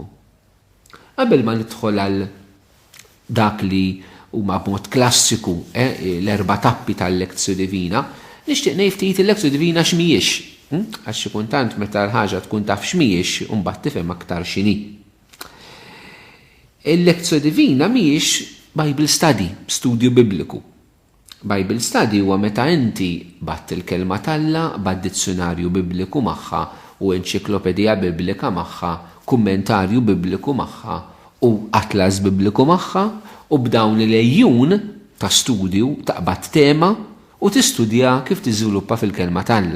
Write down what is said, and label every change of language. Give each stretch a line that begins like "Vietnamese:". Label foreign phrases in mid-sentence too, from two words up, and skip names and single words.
Maltese: Qabel ma nidħol għal dak li huma b'mod klassiku l-erba' tappi tal-Lectio Divina, nixtieq ngħid ftit il-Lectio Divina x'mhijiex, għax xi kultant meta l-ħaġa tkun taf x'mhijiex u mbagħad tifhem aktar x'inhi. Il-Lectio Divina mhijiex
English: Bible study,
Maltese: studju bibliku.
English: Bible study
Maltese: huwa meta inti batt il-kelma tal-Alla, bad dizzjonarju bibliku magħha u enċiklopedija biblika magħha, kummentarju bibliku magħha u atlas bibliku magħha u b'dawn il-ejjun ta' studju taqbad tema u tistudja kif tiżviluppa fil-kelma tal-Alla.